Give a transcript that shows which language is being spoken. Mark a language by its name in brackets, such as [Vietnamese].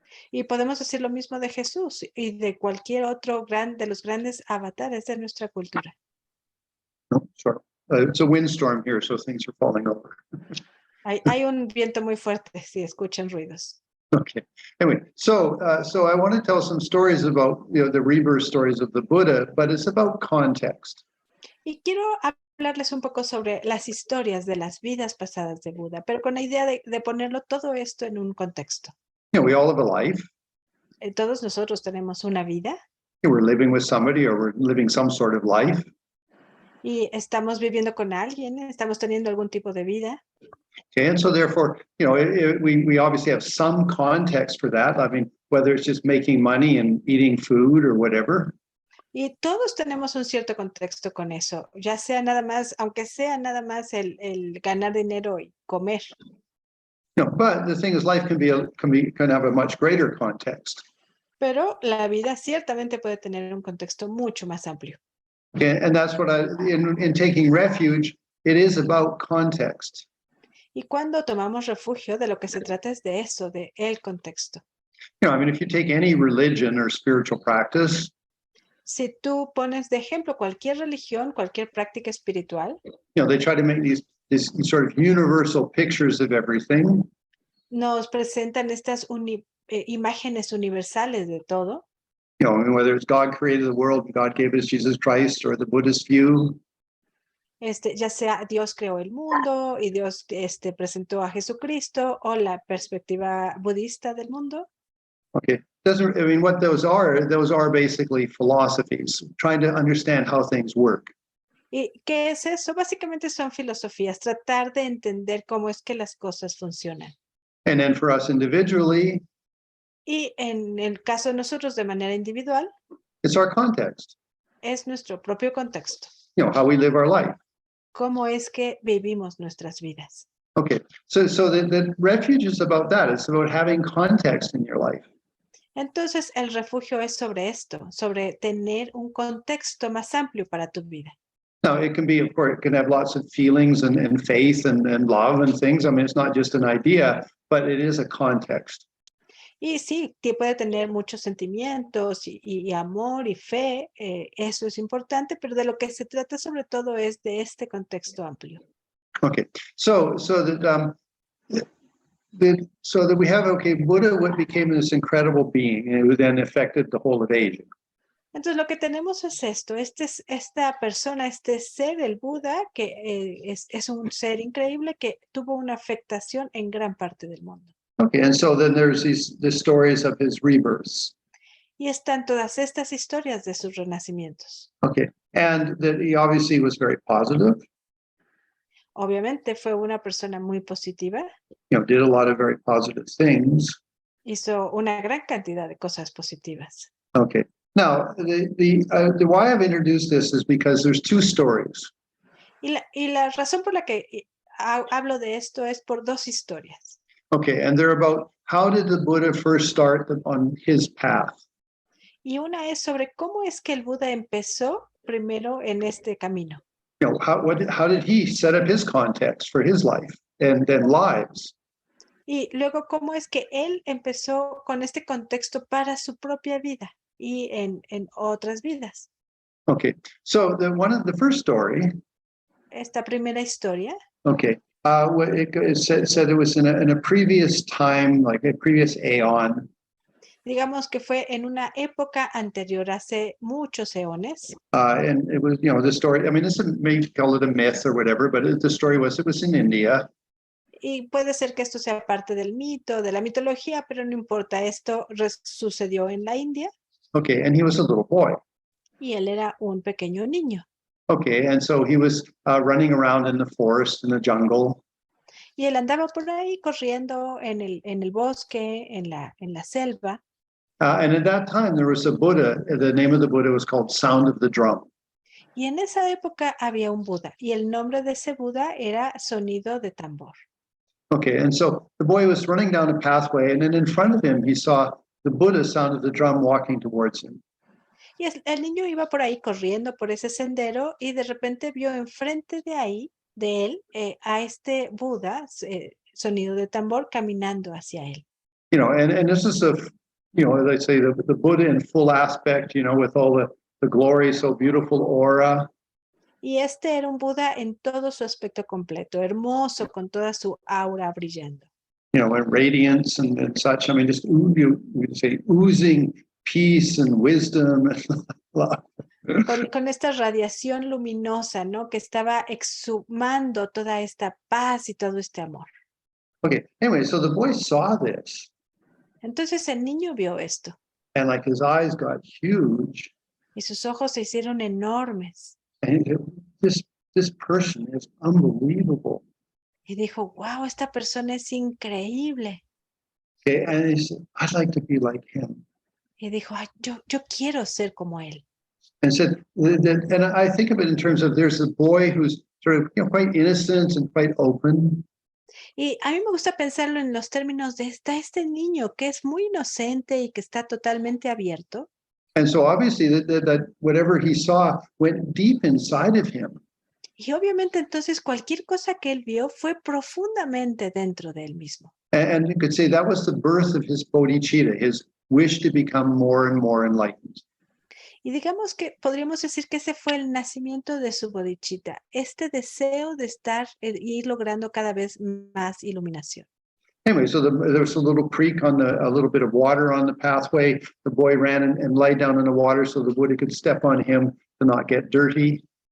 [Spanish] Y podemos decir lo mismo de Jesús y de cualquier otro de los grandes avatares de nuestra cultura. [English] No, sorry. It's a windstorm here, so things are falling over. [Spanish] Hay un viento muy fuerte si escuchan ruidos. [English] Okay. Anyway, so I want to tell some stories about the rebirth stories of the Buddha, but it's about context. [Spanish] Y quiero hablarles un poco sobre las historias de las vidas pasadas de Buda, pero con la idea de ponerlo todo esto en un contexto. [English] We all have a life. [Spanish] Todos nosotros tenemos una vida. [English] We're living with somebody, or we're living some sort of life. [Spanish] Y estamos viviendo con alguien, estamos teniendo algún tipo de vida. [English] Okay, and so therefore, we obviously have some context for that. I mean, whether it's just making money and eating food or whatever. [Spanish] Y todos tenemos un cierto contexto con eso, ya sea nada más, aunque sea nada más el ganar dinero y comer. [English] But the thing is, life can have a much greater context. [Spanish] Pero la vida ciertamente puede tener un contexto mucho más amplio. [English] Okay, and that's what in taking refuge, it is about context. [Spanish] Y cuando tomamos refugio, de lo que se trata es de eso, de el contexto. [English] I mean, if you take any religion or spiritual practice, [Spanish] Si tú pones de ejemplo cualquier religión, cualquier práctica espiritual, [English] they try to make these sort of universal pictures of everything. [Spanish] nos presentan estas imágenes universales de todo. [English] Whether it's God created the world, God gave us Jesus Christ, or the Buddhist view. [Spanish] Ya sea Dios creó el mundo y Dios presentó a Jesucristo, o la perspectiva budista del mundo. [English] Okay, what those are basically philosophies, trying to understand how things work. [Spanish] ¿Y qué es eso? Básicamente son filosofías, tratar de entender cómo es que las cosas funcionan. [English] And then for us individually, [Spanish] Y en el caso de nosotros de manera individual, [English] it's our context, [Spanish] es nuestro propio contexto. [English] how we live our life. [Spanish] Cómo es que vivimos nuestras vidas. [English] Okay, so the refuge is about that. It's about having context in your life. [Spanish] Entonces, el refugio es sobre esto, sobre tener un contexto más amplio para tu vida. [English] Now, it can be, of course, it can have lots of feelings and faith and love and things. I mean, it's not just an idea, but it is a context. [Spanish] Y sí, puede tener muchos sentimientos y amor y fe, eso es importante, pero de lo que se trata sobre todo es de este contexto amplio. [English] Okay, so that we have, Buddha became this incredible being, and who then affected the whole of Asia. [Spanish] Entonces lo que tenemos es esto, esta persona, este ser, el Buda, que es un ser increíble que tuvo una afectación en gran parte del mundo. [English] Okay, and so then there's the stories of his rebirths. [Spanish] Y están todas estas historias de sus renacimientos. [English] Okay, and that he obviously was very positive. [Spanish] Obviamente fue una persona muy positiva, [English] Did a lot of very positive things. [Spanish] hizo una gran cantidad de cosas positivas. [English] Okay, now the why I've introduced this is because there's two stories. [Spanish] Y la razón por la que hablo de esto es por dos historias. [English] Okay, and they're about how did the Buddha first start on his path? [Spanish] Y una es sobre cómo es que el Buda empezó primero en este camino. [English] How did he set up his context for his life and then lives? [Spanish] Y luego cómo es que él empezó con este contexto para su propia vida y en otras vidas. [English] Okay, so the first story. [Spanish] Esta primera historia. [English] Okay, it said it was in a previous time, like a previous aeon. [Spanish] Digamos que fue en una época anterior, hace muchos eones. [English] And it was, the story, I mean, this may call it a myth or whatever, but the story was, it was in India. [Spanish] Y puede ser que esto sea parte del mito, de la mitología, pero no importa, esto sucedió en la India. [English] Okay, and he was a little boy. [Spanish] Y él era un pequeño niño. [English] Okay, and so he was running around in the forest, in the jungle. [Spanish] Y él andaba por ahí corriendo en el bosque, en la selva. [English] And at that time, there was a Buddha. The name of the Buddha was called Sound of the Drum. [Spanish] Y en esa época había un Buda, y el nombre de ese Buda era Sonido de Tambor. [English] Okay, and so the boy was running down a pathway, and then in front of him, he saw the Buddha Sound of the Drum walking towards him. [Spanish] Y el niño iba por ahí corriendo por ese sendero, y de repente vio enfrente de él, a este Buda, Sonido de Tambor, caminando hacia él. [English] And this is they say the Buddha in full aspect, with all the glory, so beautiful aura. [Spanish] Y este era un Buda en todo su aspecto completo, hermoso, con toda su aura brillando. [English] And radiance and such. I mean, just you could say oozing peace and wisdom and love. [Spanish] Con esta radiación luminosa, ¿no? Que estaba exhumando toda esta paz y todo este amor. [English] Okay, anyway, so the boy saw this. [Spanish] Entonces el niño vio esto. [English] And like his eyes got huge. [Spanish] Y sus ojos se hicieron enormes. [English] And this person is unbelievable. [Spanish] Y dijo, wow, esta persona es increíble. [English] Okay, and he said, I'd like to be like him. [Spanish] Y dijo, ay, yo quiero ser como él. [English] And said, and I think of it in terms of there's a boy who's sort of quite innocent and quite open. [Spanish] Y a mí me gusta pensarlo en los términos de este niño que es muy inocente y que está totalmente abierto. [English] And so obviously that whatever he saw went deep inside of him. [Spanish] Y obviamente entonces cualquier cosa que él vio fue profundamente dentro de él mismo. [English] And you could say that was the birth of his bodhicitta, his wish to become more and more enlightened. [Spanish] Y digamos que podríamos decir que ese fue el nacimiento de su bodhicitta, este deseo de ir logrando cada vez más iluminación. [English] Anyway, so there was a little creek a little bit of water on the pathway. The boy ran and lay down in the water so the Buddha could step on him to not get dirty.